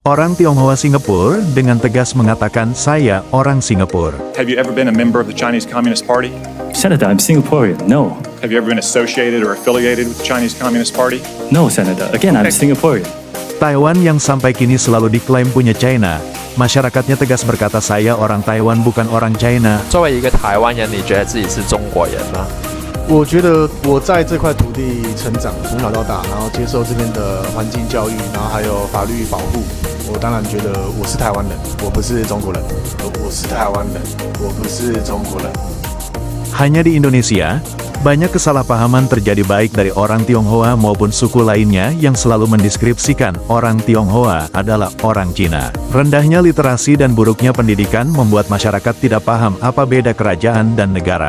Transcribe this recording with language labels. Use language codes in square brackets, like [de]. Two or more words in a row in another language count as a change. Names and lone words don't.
[id] Orang Tionghoa Singapura dengan tegas mengatakan saya orang Singapura. [en] Have you ever been a member of the Chinese Communist Party? Senator, I'm Singaporean. No. Have you ever been associated or affiliated with the Chinese Communist Party? No, Senator. Again, I'm Singaporean. [id] Taiwan yang sampai kini selalu diklaim punya China, masyarakatnya tegas berkata saya orang Taiwan bukan orang China. [zh] 作为一个台湾人，你觉得自己是中国人吗？我觉得我在这块土地成长，从小到大，然后接受这边的环境教育，然后还有法律保护。我当然觉得我是台湾人，我不是中国人。我是台湾人，我不是中国人。 [id] Hanya di Indonesia, banyak kesalahpahaman terjadi baik dari orang Tionghoa maupun suku lainnya yang selalu mendeskripsikan orang Tionghoa adalah orang Cina. Rendahnya literasi dan buruknya pendidikan membuat masyarakat tidak paham apa beda kerajaan dan negara.